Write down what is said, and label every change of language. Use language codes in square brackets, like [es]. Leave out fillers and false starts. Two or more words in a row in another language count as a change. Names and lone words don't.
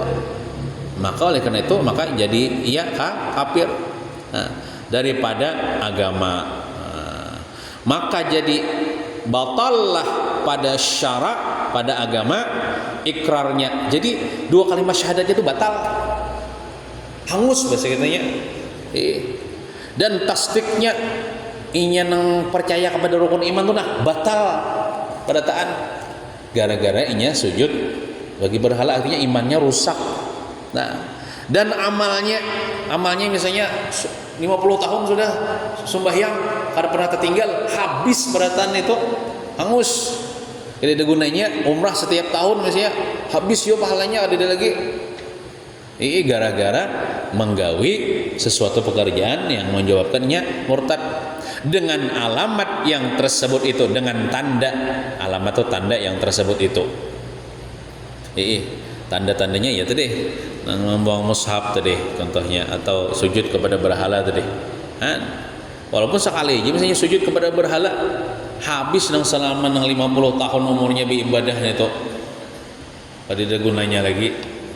[id] Maka oleh karena itu maka jadi ia kafir daripada agama. Maka jadi batallah pada syarak, pada agama ikrarnya. Jadi 2 kalimat syahadatnya itu batal, hangus bahasa katanya. Dan tasdiknya inya nang percaya kepada rukun iman itu batal pada taat gara-gara inya sujud bagi berhala, artinya imannya rusak. Nah, dan amalnya misalnya 50 tahun sudah sembahyang karena pernah tertinggal, habis beratan itu hangus. Jadi ada gunanya umrah setiap tahun misalnya, habis yo pahalanya ada lagi. Ini gara-gara menggawi sesuatu pekerjaan yang menjawabkannya murtad dengan alamat yang tersebut itu, dengan tanda alamat atau tanda yang tersebut itu. Tanda-tandanya ya tadi membuang mushaf tadi contohnya, atau sujud kepada berhala tadi. Walaupun sekali aja misalnya sujud kepada berhala, habis nang selama nang 50 tahun umurnya beribadah itu, pada ada gunanya lagi.